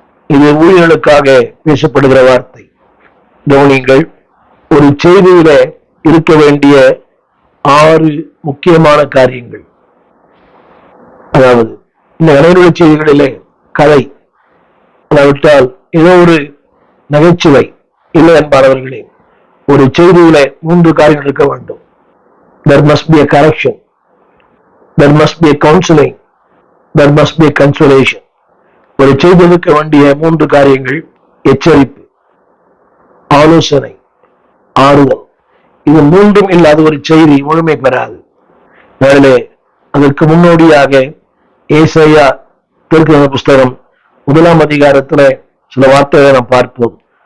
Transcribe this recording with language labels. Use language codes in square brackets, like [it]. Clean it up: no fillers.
[ta] இது ஊழியர்களுக்காக பேசப்படுகிற வார்த்தை. கவனிங்கள், ஒரு செய்தியில இருக்க வேண்டிய 6 முக்கியமான காரியங்கள். அதாவது இந்த அனைவருடைய செய்திகளிலே கதை, அதாவிட்டால் ஏதோ ஒரு நகைச்சுவை இல்லை என்பார்களே. ஒரு செய்தியில 3 காரியங்கள் இருக்க வேண்டும். [en] There must be a correction, there must be a counseling, there must be a consolation. [ta] ஒரு செய்தி இருக்க வேண்டிய 3 காரியங்கள்: எச்சரிப்பு, ஆலோசனை, ஆறுதல். இது 3ம் இல்லாத ஒரு செய்தி முழுமை பெறாது. மேலே அதற்கு முன்னோடியாக ஏசாயா தீர்க்கதரிசன புஸ்தகம் 1 அதிகாரத்துல சில வார்த்தைகளை நாம் பார்ப்போம்.